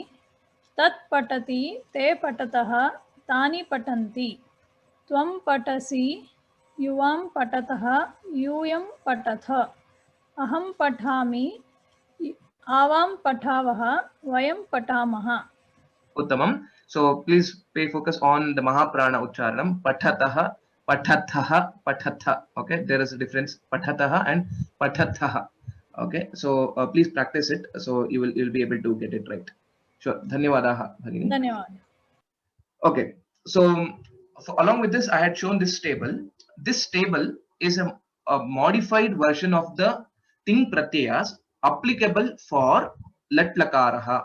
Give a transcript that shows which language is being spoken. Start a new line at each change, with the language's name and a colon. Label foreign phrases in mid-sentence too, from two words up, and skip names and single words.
Sanskrit: tat patati te patatah tani patanti tvam patasi yuvam patatah yuyam patatha aham pathami avam pathavah vayam patamaha. Uttamam.
English: So please pay focus on the
Sanskrit: Mahaprana Ucharanam. Pathatah, patathaha, patatha.
English: Okay, there is a difference. Pathatha and patathaha. Okay, so please practice it. So you'll be able to get it right.
Sanskrit: Sure. Dhanyawadaha, Bhagini. Dhanyawad.
English: Okay. So along with this, I had shown this table. This table is a modified version of the
Sanskrit: ting pratyayas
English: applicable for
Sanskrit: lat lakaraha.